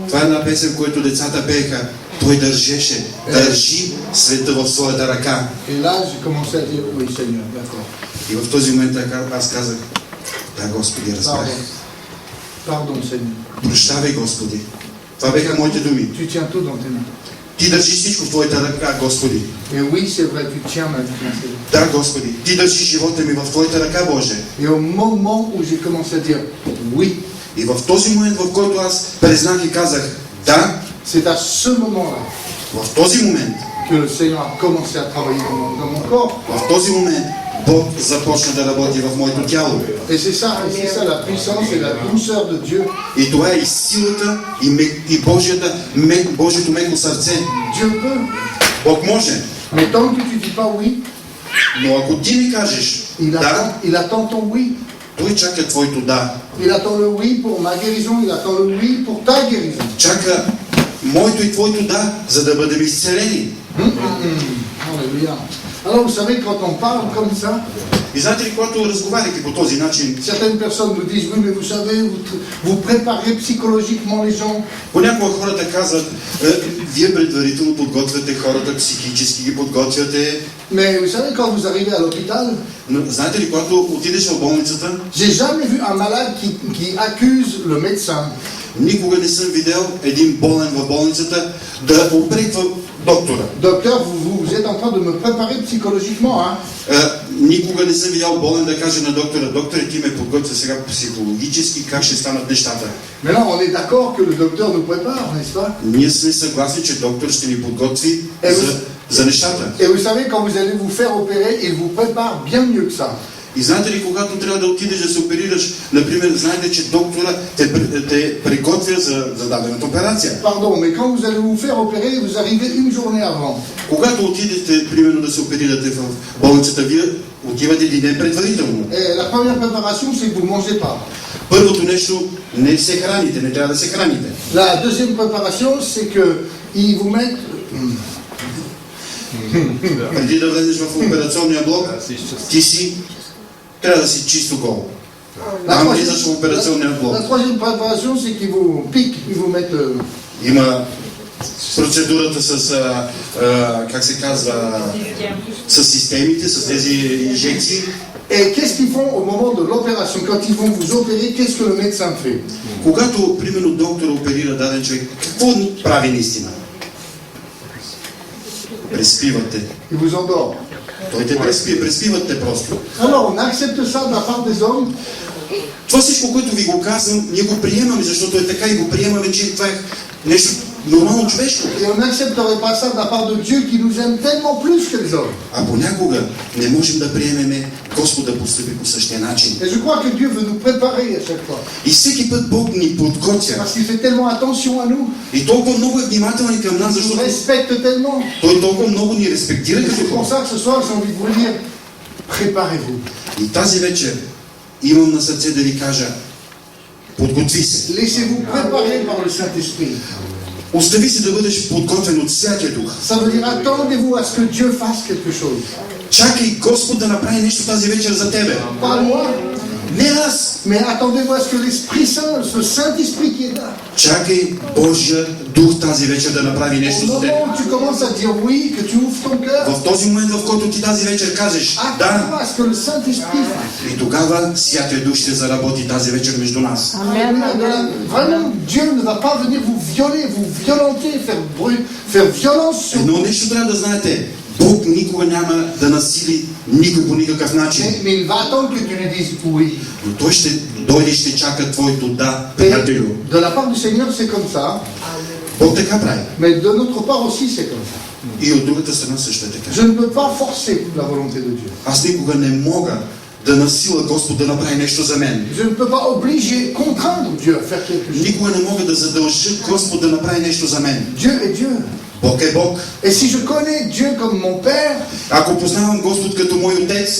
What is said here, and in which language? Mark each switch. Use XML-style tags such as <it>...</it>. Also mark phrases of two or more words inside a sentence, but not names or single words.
<bg>Това е една песен, която децата пееха. Той държи света в своята ръка.</bg> <fr>Et là, j'ai commencé à dire oui, Seigneur, d'accord.</fr> <bg>И в този момент аз казах, да, Господи, разбрах.</bg> <fr>Pardon, Seigneur.</fr> <bg>Прощавай, Господи. Това бяха моите думи.</bg> <fr>Tu tiens tout dans tes mains.</fr> <bg>Ти държиш всичко в твоята ръка, Господи.</bg> <fr>Et oui, c'est vrai, tu tiens ma vie.</fr> <bg>Да, Господи. Ти държиш живота ми в твоята ръка, Боже.</bg> <fr>Et au moment où j'ai commencé à dire oui,</fr> <bg>И в този момент, в който аз признах и казах да,</bg> <fr>c'est à ce moment-là</fr> <bg>в този момент,</bg> <fr>que le Seigneur a commencé à travailler dans mon corps.</fr> <bg>в този момент, Бог започна да работи в моето тяло.</bg> <fr>Et c'est ça la puissance et la douceur de Dieu.</fr> <bg>И това е и силата, и Божието меко сърце.</bg> <fr>Dieu peut.</fr> <bg>Бог може.</bg> <fr>Mais tant que tu dis pas oui,</fr> <bg>Но ако ти ми кажеш да,</bg> <fr>il attend ton oui.</fr> <bg>той чака твоето да.</bg> <fr>Il attend le oui pour ma guérison, il attend le oui pour ta guérison.</fr> <bg>Чака моето и твоето да, за да бъдем изцелени.</bg> <fr>Alléluia. Alors vous savez, quand on parle comme ça,</fr> <bg>И знаете ли, когато разговаряте по този начин,</bg> <fr>certaines personnes nous disent, oui, mais vous savez, vous préparez psychologiquement les gens.</fr> <bg>понякога хората казват, вие предварително подготвяте хората, психически ги подготвяте.</bg> <fr>Mais vous savez, quand vous arrivez à l'hôpital,</fr> <bg>Но знаете ли, когато отидеш в болницата,</bg> <fr>j'ai jamais vu un malade qui accuse le médecin.</fr> <bg>никога не съм видял един болен в болницата да доктора.</bg> <fr>Docteur, vous êtes en train de me préparer psychologiquement, hein?</fr> <bg>Никога не съм видял болен да каже на доктора: доктор, ти ме подготвя сега психологически, как ще станат нещата.</bg> <fr>Mais là, on est d'accord que le docteur nous prépare, n'est-ce pas?</fr> <bg>Ние сме съгласни, че доктор ще ни подготви за нещата.</bg> <fr>Et vous savez, quand vous allez vous faire opérer, il vous prépare bien mieux que ça.</fr> <bg>И знаете ли, когато трябва да отидеш да се оперираш, например, знаете, че доктора те приготвя за дадената операция.</bg> <fr>Pardon, mais quand vous allez vous faire opérer, vous arrivez une journée avant.</fr> <bg>Когато отидете, примерно, да се оперирате в болницата, вие отивате един ден предварително.</bg> <fr>Et la première préparation, c'est que vous ne mangez pas.</fr> <bg>Първото нещо, не се храните, не трябва да се храните.</bg> <fr>La deuxième préparation, c'est que ils vous mettent...</fr> <bg>Преди да влезеш в операционния блок, ти трябва да си чисто гол. Там влизаш в операционния блок.</bg> <fr>La troisième préparation, c'est qu'ils vous piquent, ils vous mettent...</fr> <bg>Има процедурата с, как се казва, с системите, с тези инжекции.</bg> <fr>Et qu'est-ce qu'ils font au moment de l'opération? Quand ils vont vous opérer, qu'est-ce que le médecin fait?</fr> <bg>Когато, примерно, доктор оперира даден човек, какво прави наистина? Преспивате.</bg> <fr>Il vous endort.</fr> <bg>Той те преспивате просто.</bg> <fr>Alors, on accepte ça de la part des hommes.</fr> <bg>Това всичко, което ви го казвам, ние го приемаме, защото е така и го приемаме, че това е нещо нормално човешко.</bg> <fr>Et on n'accepterait pas ça de la part de Dieu qui nous aime tellement plus que les hommes.</fr> <bg>А понякога не можем да приемеме Господ да постъпи по същия начин.</bg> <fr>Et je crois que Dieu veut nous préparer à chaque fois.</fr> <bg>И всеки път Бог ни подготвя.</bg> <fr>Parce qu'il fait tellement attention à nous.</fr> <bg>И толкова много е внимателен към нас,</bg> <fr>Il nous</fr> <bg>защото</bg> <fr>respecte tellement.</fr> <bg>Той толкова много ни респектира</bg> <fr>Et</fr> <bg>като</bg> <fr>c'est pour</fr> <bg>хора.</bg> <fr>ça que ce soir, j'ai envie de vous dire, préparez-vous.</fr> <bg>И тази вечер имам на сърце да ви кажа: подготви се.</bg> <fr>Laissez-vous préparer par le Saint-Esprit.</fr> <bg>Остави се да бъдеш подготвен от Святия Дух.</bg> <fr>Ça veut dire, attendez-vous à ce que Dieu fasse quelque chose.</fr> <bg>Чакай Господ да направи нещо тази вечер за тебе.</bg> <fr>Pas moi,</fr> <bg>Не аз.</bg> <fr>mais attendez-vous à ce que l'Esprit Saint, ce Saint-Esprit qui est là,</fr> <bg>Чакай Божия Дух тази вечер да направи</bg> <fr>au</fr> <bg>нещо за теб.</bg> <fr>moment où tu commences à dire oui, que tu ouvres ton cœur,</fr> <bg>В този момент, в който ти тази вечер кажеш да,</bg> <fr>attends à ce que le Saint-Esprit fasse.</fr> <bg>и тогава Святия Дух ще заработи тази вечер между нас.</bg> <fr>Vraiment, Dieu ne va pas venir vous violer, vous violenter, faire violence sur vous.</fr> <bg>Едно нещо трябва да знаете: Бог никога няма да насили никой по никакъв начин.</bg> <fr>Mais il va attendre que tu lui dises oui.</fr> <bg>Но Той ще дойде и ще чака твоето да,</bg> <fr>Et</fr> <bg>приятелю.</bg> <fr>de la part du Seigneur, c'est comme ça.</fr> <bg>Бог така прави.</bg> <fr>Mais de notre part aussi, c'est comme ça.</fr> <bg>И от другата страна също е така.</bg> <fr>Je ne peux pas forcer la volonté de Dieu.</fr> <bg>Аз никога не мога да насила Господ да направи нещо за мен.</bg> <fr>Je ne peux pas obliger, contraindre Dieu à faire quelque chose.</fr> <bg>Никога не мога да задължа Господ да направи нещо за мен.</bg> <fr>Dieu est Dieu.</fr> <bg>Бог е Бог.</bg> <fr>Et si je connais Dieu comme mon Père,</fr> <bg>Ако познавам Господ като мой отец,</bg>